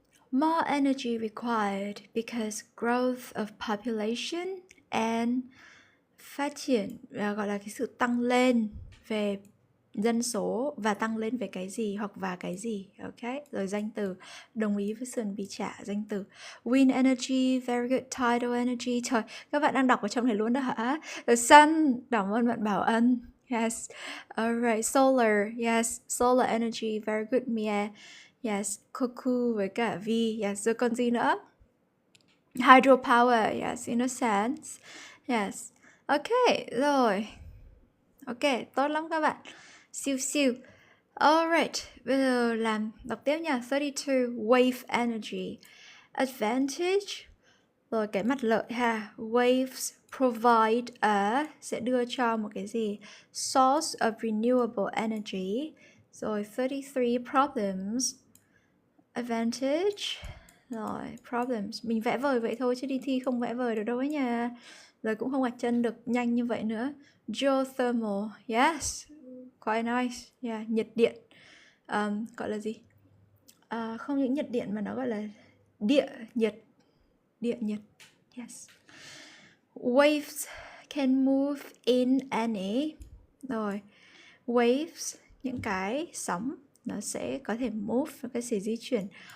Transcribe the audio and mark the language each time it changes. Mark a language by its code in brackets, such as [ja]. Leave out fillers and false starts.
[en] More energy required because growth of population and [vi] phát triển, gọi là cái sự tăng lên về dân số và tăng lên về cái gì hoặc và cái gì. Ok, rồi danh từ, đồng ý với Sơn Bì Trả, danh từ wind energy, [en] very good, [vi] tidal energy. Trời, các bạn đang đọc ở trong này luôn đó hả? [en] The sun, [vi] cảm ơn bạn Bảo Ân. [en] Yes, alright, solar, yes, solar energy, very good, Mia. Yes, Koku [vi] với cả [en] Vi. Yes, [vi] rồi còn gì nữa? [en] Hydropower, yes, in a sense. [vi] Yes, ok, rồi. Ok, tốt lắm các bạn. Siêu. Alright, bây giờ đọc tiếp nha. 32, wave energy. Advantage, rồi cái mặt lợi ha. [en] Waves provide a, [vi] sẽ đưa cho một cái gì? [en] Source of renewable energy. Rồi 33, problems. Advantage, rồi problems. [vi] Mình vẽ vời vậy thôi chứ đi thi không vẽ vời được đâu ấy nha. Rồi cũng không gạch chân được nhanh như vậy nữa. [en] Geothermal, yes, quite nice. [vi] Yeah, nhiệt điện. Gọi là gì? Không những nhiệt điện mà nó gọi là địa nhiệt. Yes. [en] Waves can move in any. [vi] Rồi, waves, những cái sóng, nó sẽ có thể move, nó có thể di chuyển.